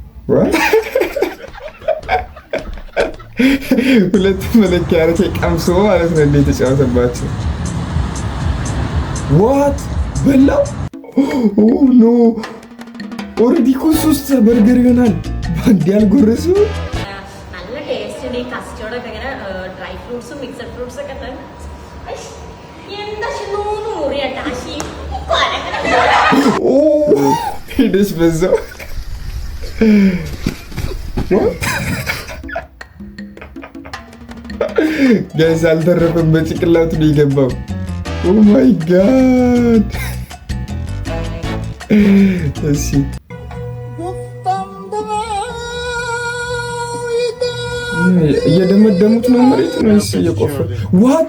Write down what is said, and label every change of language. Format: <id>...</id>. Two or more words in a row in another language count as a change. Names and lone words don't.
<am>ሁለት መለኪያ አረቄ ቀምሶ ማለት ነው እንዴት ተጫወተባቸው። ዋት በላው?</am> <en>oh no already</en> <am>እኮ 3 በርገር ይሆናል ባንድ ያልጎረሱ።</am> <ml>നല്ല ടേസ്റ്റ് ഉണ്ട് ഈ കസ്റ്റർഡ് ഒക്കെ</ml> <en>dry fruits mixed fruits</en> <ml>ഒക്കെ തന്നെ എന്താ നൂന്ന് മുറിയാട്ടാ</ml> <am>ኦ ሄደሽ በዛው ጋይስ አልተረፈም። በጭቅላቱ ነው የገባው።</am> <en>oh my god</en> <am>እሺ እየደመደሙት ነው መሬት ነው እየቆፈሩ ዋት</am>